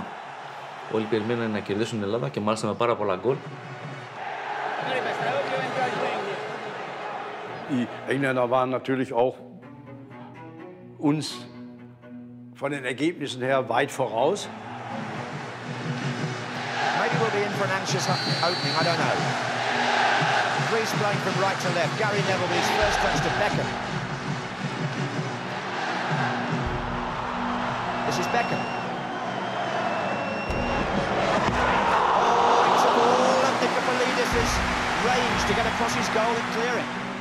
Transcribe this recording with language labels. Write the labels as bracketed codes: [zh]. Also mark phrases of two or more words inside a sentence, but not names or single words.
[el] Όλοι περιμέναν να κερδίσουν την Ελλάδα και μάλιστα με πάρα πολλά γκολ. [de] Die Engländer waren natürlich auch uns von den Ergebnissen her weit voraus. [en] Maybe we'll be in for an anxious opening, I don't know. Greece playing from right to left. Gary Neville with his first touch to Beckham. This is Beckham. Oh, he took all of Nicopolidis' range to get across his goal and clear it.